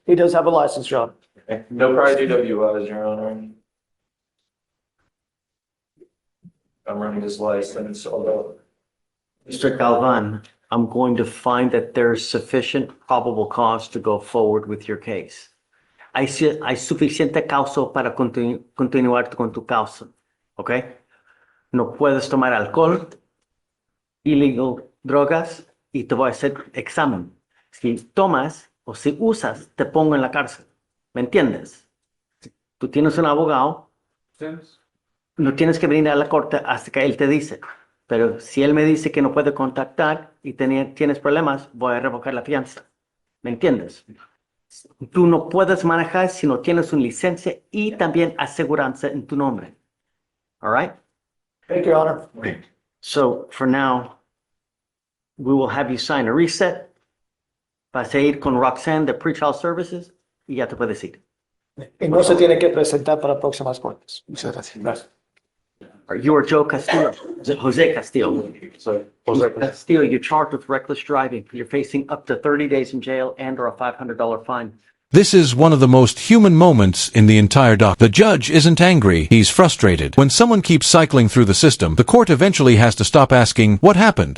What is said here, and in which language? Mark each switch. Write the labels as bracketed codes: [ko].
[en] He does have a license, Your Honor. No prior DWIs, Your Honor. I'm running this license, although. Mr. Galvan, I'm going to find that there's sufficient probable cause to go forward with your case. [es] Hay suficiente causa para continuar con tu causa, ¿ok? No puedes tomar alcohol, illegal drogas, y te voy a hacer examen. Si tomas o si usas, te pongo en la cárcel. ¿Me entiendes? Tú tienes un abogado, no tienes que venir a la corte hasta que él te dice. Pero si él me dice que no puede contactar y tienes problemas, voy a revocar la fianza. ¿Me entiendes? Tú no puedes manejar si no tienes una licencia y también aseguranza en tu nombre. [en] All right? Thank you, Your Honor. So for now, we will have you sign a reset. [es] Vas a ir con Roxanne de Pretrial Services y ya te puedes ir. Y no se tiene que presentar para próximas cortes. Muchas gracias. [en] You are Joe Castillo, Jose Castillo. So, Castillo, you're charged with reckless driving. You're facing up to 30 days in jail and or a $500 fine. This is one of the most human moments in the entire doc. The judge isn't angry, he's frustrated. When someone keeps cycling through the system, the court eventually has to stop asking, what happened?